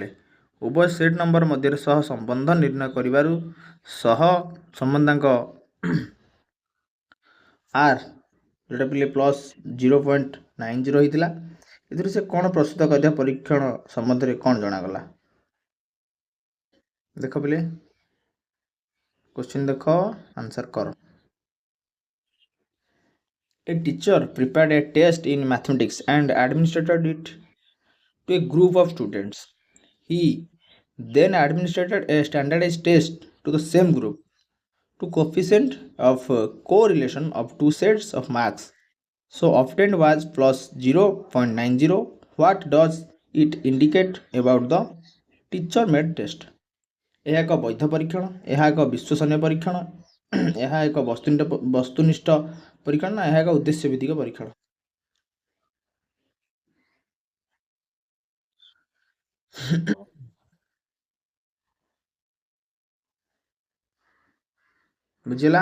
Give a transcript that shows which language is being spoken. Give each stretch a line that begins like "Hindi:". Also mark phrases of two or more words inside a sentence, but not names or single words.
Odia: ଉଭୟ
English: set number
Odia: ମଧ୍ୟରେ ସହ ସମ୍ବନ୍ଧ ନିର୍ଣ୍ଣୟ କରିବାରୁ ସହ ସମ୍ବନ୍ଧାଙ୍କ ଆର୍ ଯେଉଁଟା ପିଲେ ପ୍ଲସ୍ 0.90 ହେଇଥିଲା। ଏଥିରୁ ସେ କ'ଣ ପ୍ରସ୍ତୁତ କରିଥିବା ପରୀକ୍ଷଣ ସମ୍ବନ୍ଧରେ କ'ଣ ଜଣାଗଲା? ଦେଖ ପିଲେ କ୍ୱେଶ୍ଚିନ୍ ଦେଖ, ଆନ୍ସର କର।
English: A teacher prepared a test in mathematics and administered it to a group of students. He then administered a standardized test to the same group. To coefficient of correlation of two sets of marks so obtained was plus 0.90. What does it indicate about the teacher made test?
Odia: ଏହା ଏକ ବୈଧ ପରୀକ୍ଷଣ, ଏହା ଏକ ବିଶ୍ୱସନୀୟ ପରୀକ୍ଷଣ, ଏହା ଏକ ବସ୍ତୁନିଷ୍ଠ ପରୀକ୍ଷଣ ନା ଏହା ଏକ ଉଦ୍ଦେଶ୍ୟ ଭିତ୍ତିକ ପରୀକ୍ଷଣ? ବୁଝିଲା?